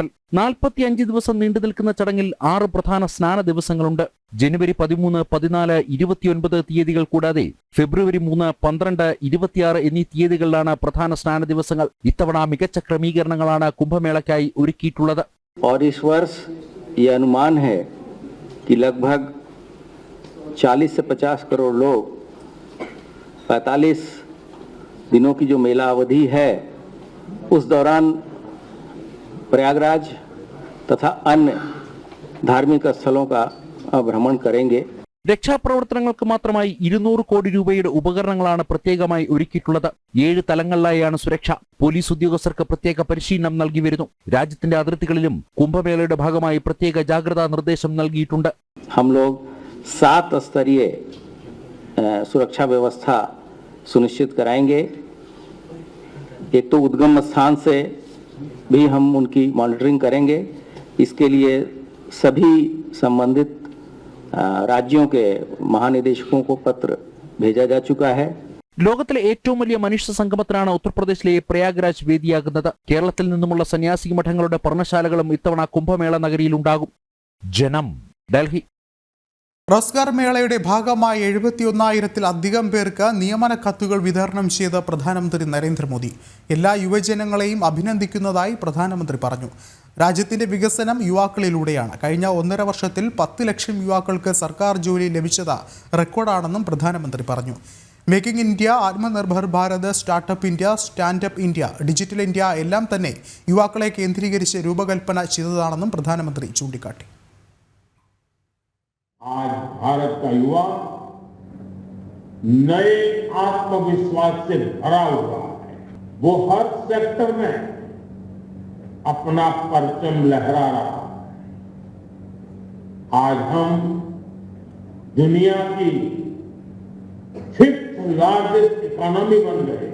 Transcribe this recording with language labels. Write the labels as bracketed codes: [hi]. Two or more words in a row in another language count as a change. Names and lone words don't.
[ml] 45 ദിവസം നീണ്ടു നിൽക്കുന്ന ചടങ്ങിൽ 6 പ്രധാന സ്നാന ദിവസങ്ങളുണ്ട്. ജനുവരി 13, 14, 29 തീയതികൾ കൂടാതെ ഫെബ്രുവരി 3, 12, 26 എന്നീ തീയതികളിലാണ് പ്രധാന സ്നാന ദിവസങ്ങൾ. ഇത്തവണ മികച്ച ക്രമീകരണങ്ങളാണ് കുംഭമേളയ്ക്കായി ഒരുക്കിയിട്ടുള്ളത്. [hi] और इस वर्ष ये अनुमान है कि लगभग 40 से 50 करोड़ लोग 45 दिनों की जो मेला अवधि है उस दौरान प्रयागराज तथा अन्य धार्मिक स्थलों का भ्रमण करेंगे. [ml] രക്ഷാപ്രവർത്തനങ്ങൾക്ക് മാത്രമായി 200 കോടി രൂപയുടെ ഉപകരണങ്ങളാണ് പ്രത്യേകമായി ഒരുക്കിയിട്ടുള്ളത്. 7 തലങ്ങളിലായാണ് സുരക്ഷ. പോലീസ് ഉദ്യോഗസ്ഥർക്ക് പ്രത്യേക പരിശീലനം നൽകി വരുന്നു. രാജ്യത്തിന്റെ അതിർത്തികളിലും കുംഭമേളയുടെ ഭാഗമായി പ്രത്യേക ജാഗ്രതാ നിർദ്ദേശം നൽകിയിട്ടുണ്ട്. [hi] हम लोग 7 स्तरीय सुरक्षा व्यवस्था सुनिश्चित कराएंगे. एक तो उद्गम स्थान से भी हम उनकी मॉनिटरिंग करेंगे. इसके लिए सभी संबंधित राज्यों के महानिदेशकों को पत्र भेजा जा चुका है. [ml] ലോകത്തിലെ ഏറ്റവും വലിയ മനുഷ്യ സംഗമത്തിനാണ് ഉത്തർപ്രദേശിലെ പ്രയാഗ്രാജ് വേദിയാകുന്നത്. കേരളത്തിൽ നിന്നുമുള്ള സന്യാസി മഠങ്ങളുടെ പർണശാലകളും ഇത്തവണ കുംഭമേള നഗരിയിൽ ഉണ്ടാകും. ജനം, ഡൽഹി. റോസ്ഗാർ മേളയുടെ ഭാഗമായി 71,000-ത്തിലധികം പേർക്ക് നിയമന കത്തുകൾ വിതരണം ചെയ്ത പ്രധാനമന്ത്രി നരേന്ദ്രമോദി എല്ലാ യുവജനങ്ങളെയും അഭിനന്ദിക്കുന്നതായി പ്രധാനമന്ത്രി പറഞ്ഞു. രാജ്യത്തിന്റെ വികസനം യുവാക്കളിലൂടെയാണ്. കഴിഞ്ഞ 1.5 വർഷത്തിൽ 10 ലക്ഷം യുവാക്കൾക്ക് സർക്കാർ ജോലി ലഭിച്ചത് റെക്കോർഡാണെന്നും പ്രധാനമന്ത്രി പറഞ്ഞു. മേക്കിംഗ് ഇന്ത്യ, ആത്മനിർഭർ ഭാരത്, സ്റ്റാർട്ടപ്പ് ഇന്ത്യ, സ്റ്റാൻഡപ്പ് ഇന്ത്യ, ഡിജിറ്റൽ ഇന്ത്യ എല്ലാം തന്നെ യുവാക്കളെ കേന്ദ്രീകരിച്ച് രൂപകൽപ്പന ചെയ്തതാണെന്നും പ്രധാനമന്ത്രി ചൂണ്ടിക്കാട്ടി. [hi] आज भारत का युवा नए आत्मविश्वास से भरा हुआ है. वो हर सेक्टर में अपना परचम लहरा रहा है. आज हम दुनिया की 5th [en] largest economy [hi] बन गए.